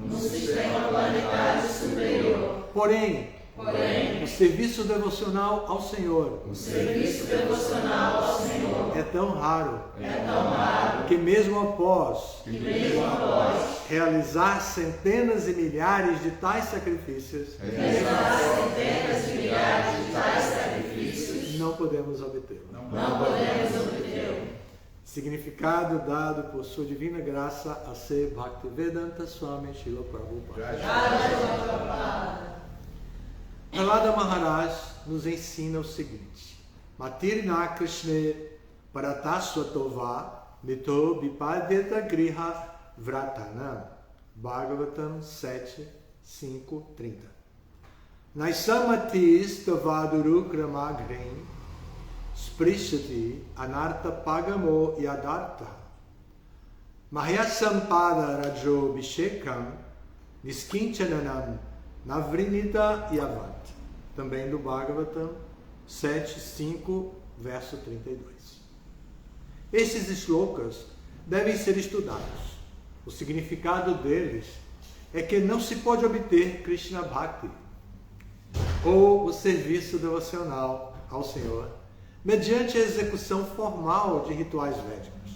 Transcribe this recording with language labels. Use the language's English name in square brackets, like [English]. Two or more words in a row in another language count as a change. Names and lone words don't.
[Portuguese] Porém, o serviço devocional ao Senhor é tão raro que mesmo após realizar centenas e milhares de tais sacrifícios, não podemos obtê-lo. Significado dado por sua divina graça a ser Bhaktivedanta Swami Srila Prabhupada. Prahlada Maharaj nos ensina o seguinte: [Sanskrit] Matirna Krishna Paratasvatova Mito Vipadyata Griha Vratana. [Portuguese] Bhagavatam 7, 5, 30. [Sanskrit] Naisamatis Tavaduru Kramagrim Sprishati Anartha Pagamo Yadartha Mahyasampada Rajo Bishekam Niskinchananam Navrinita Yavat. [Portuguese] Também do Bhagavatam 7, 5, verso 32. Estes shlokas devem ser estudados. O significado deles é que não se pode obter [Sanskrit] Krishna Bhakti, [Portuguese] ou o serviço devocional ao Senhor, mediante a execução formal de rituais védicos.